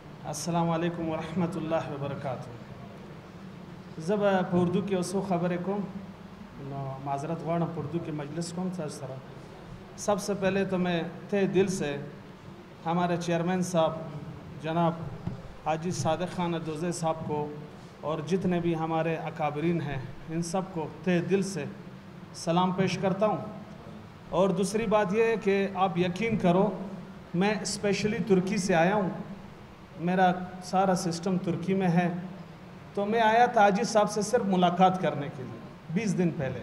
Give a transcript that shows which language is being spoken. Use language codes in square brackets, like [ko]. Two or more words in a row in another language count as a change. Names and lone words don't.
[ar] السلام علیکم ورحمۃ اللہ وبرکاتہ. [ps] زب اردو کې اوسو خبرې کوم نو معذرت غواړم په اردو کې مجلس کوم تاسو سره. [ur] سب سے پہلے تو میں تہ دل سے ہمارے چیئرمین صاحب جناب حاجی صادق خان دوزے صاحب کو اور جتنے بھی ہمارے اکابرین ہیں ان سب کو تہ دل سے سلام پیش کرتا ہوں. اور دوسری بات یہ ہے کہ آپ یقین کرو میں اسپیشلی ترکی سے آیا ہوں, میرا سارا سسٹم ترکی میں ہے, تو میں آیا تھا حاجی صاحب سے صرف ملاقات کرنے کے لیے 20 دن پہلے.